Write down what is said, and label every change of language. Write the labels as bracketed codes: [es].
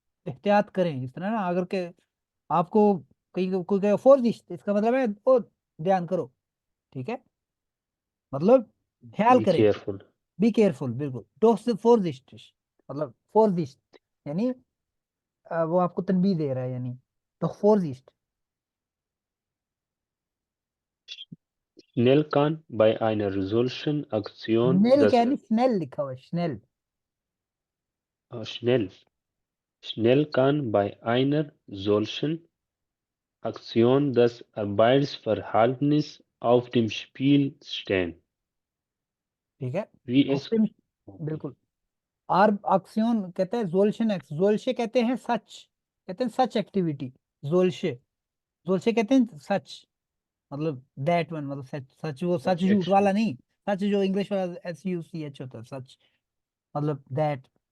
[hi] एहतियात करें इस तरह ना, अगर के आपको कहीं कोई कहे फोर्स, इसका मतलब है ओ ध्यान करो। ठीक है, मतलब ख्याल [en] बी [hi] करें, [en] Careful. Be careful, [hi] बिल्कुल दोस्त फोर्जिस्ट, मतलब फोर्जिस्ट यानी वो आपको तनबीह दे रहा है, यानी तो फोर्जिस्ट। [de] Schnell kann bei einer solchen Aktion [hi] snail क्या [de] das [hi] यानी स्नेल लिखा हुआ है, snail. [de] schnell, schnell kann bei einer solchen Aktion das Arbeitsverhältnis auf dem Spiel stehen. [hi] ठीक है, [de] Wie es ऑप्टिम, [en] okay. [hi] बिल्कुल। आर अक्सियोन कहते हैं जोल्शन एक्स, जोल्शे कहते हैं सच, कहते हैं [en] सच एक्टिविटी, [hi] जोल्शे, जोल्शे कहते हैं सच, मतलब [en] that one, [hi] मतलब सच, सच वो सच [en] Such [hi] झूठ [en] action. [hi] वाला नहीं, सच जो इंग्लिश वाला SUCH होता है सच, मतलब दैट।